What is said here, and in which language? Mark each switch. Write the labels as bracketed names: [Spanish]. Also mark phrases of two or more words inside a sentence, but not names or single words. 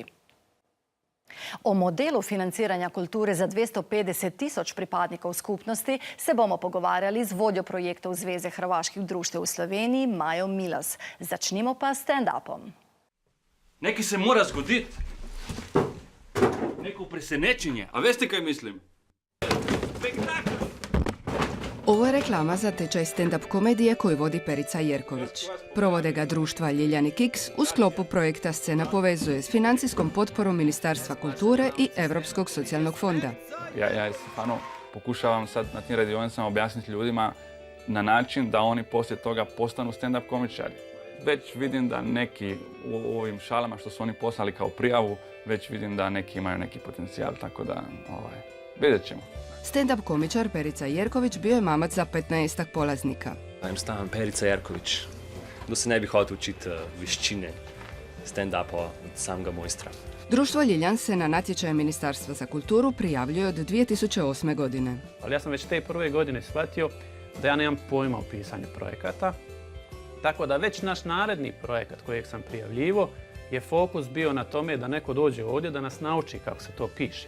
[Slovenian] O modelu financiranja kulture za 250 tisoč pripadnikov skupnosti se bomo pogovarjali z vodjo projektov Zveze hrvaških društev v Sloveniji, Majo Milas. Začnimo pa s stand-upom. Nekaj se mora zgoditi. Neko presenečenje. A veste, kaj mislim? Spektakl! [Croatian] Ovo je reklama za tečaj stand-up komedije koju vodi Perica Jerković. Provode ga društva Ljiljani Kiks u sklopu projekta Scena povezuje s financijskom potporom Ministarstva kulture i Europskog socijalnog fonda. Ja stvarno pokušavam sad na tim radionicama objasniti ljudima na način da oni poslije toga postanu stand-up komičari. Već vidim da neki u ovim šalama što su oni poslali kao prijavu, već vidim da neki imaju neki potencijal, tako da vidjet ćemo. Stand-up komičar Perica Jerković bio je mamac za 15 polaznika. [Slovenian] Enostavno Perica Jerković. Da se ne bi hotel učiti veščine stand-upa od samega mojstra. [Croatian] Društvo Ljiljan se na natječaju Ministarstva za kulturu prijavljuje od 2008. godine. Ali ja sam već te prve godine shvatio da ja nemam pojma o pisanju projekata. Tako da već naš naredni projekat kojeg sam prijavljivo je fokus bio na tome da neko dođe ovdje da nas nauči kako se to piše.